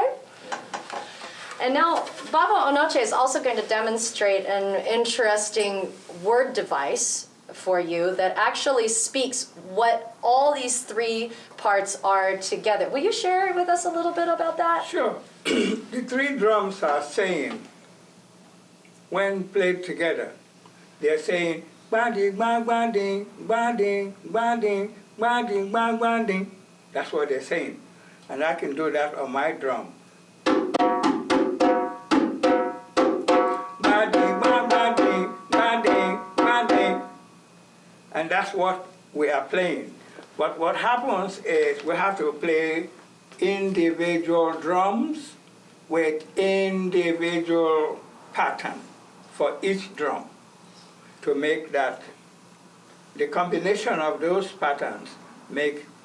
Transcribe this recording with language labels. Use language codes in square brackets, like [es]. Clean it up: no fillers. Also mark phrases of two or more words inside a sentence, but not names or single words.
[en] And now, Baba Onoche is also going to demonstrate an interesting word device for you that actually speaks what all these three parts are together. Will you share with us a little bit about that? Sure. The three drums are saying, when played together, they're saying, ba-ding, ba-ding, ba-ding, ba-ding, ba-ding, ba-ding. That's what they're saying. And I can do that on my drum. And that's what we are playing. But what happens is we have to play individual drums with individual pattern for each drum to make that the combination of those patterns make.